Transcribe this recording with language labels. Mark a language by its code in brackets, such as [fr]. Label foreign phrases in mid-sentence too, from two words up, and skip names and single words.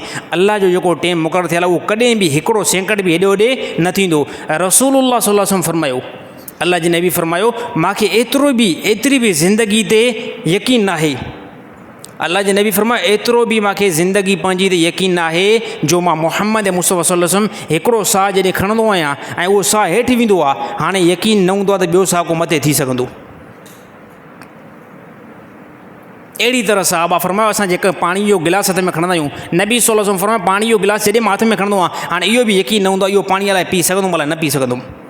[sd] अलाह जो जेको टेम मुक़ररु थियल आहे उहो कॾहिं बि हिकिड़ो सेकंड बि हेॾे होॾे न थींदो। [ar] رسول الله صلى الله عليه وسلم [sd] फरमायो, अलाह जे नबी फरमायो, मूंखे एतिरी बि ज़िंदगी ते यकीन न आहे। अलाह जे नबी फरमायो, एतिरो बि मूंखे ज़िंदगी पंहिंजी ते यकीन न आहे जो मां मुहम्मद मुस्तफ़ा [ar] صلى الله عليه وسلم [sd] हिकिड़ो साह जॾहिं खणंदो आहियां ऐं उहो साह हेठि वेंदो आहे, हाणे यकीन न हूंदो आहे त ॿियो साह को मथे थी सघंदो। अहिड़ी तरह साहबा फरमायो, असां जेका पाणी जो गिलास हथ में खणंदा आहियूं, नबी [ar] صلى الله عليه وسلم [sd] फरमायो, पाणी जो गिलास जॾहिं मां हथ में खणंदो आहियां, हाणे इहो बि यकीन न हूंदो आहे इहो पाणी अलाए पी सघंदुमि अलाए न पी सघंदुमि।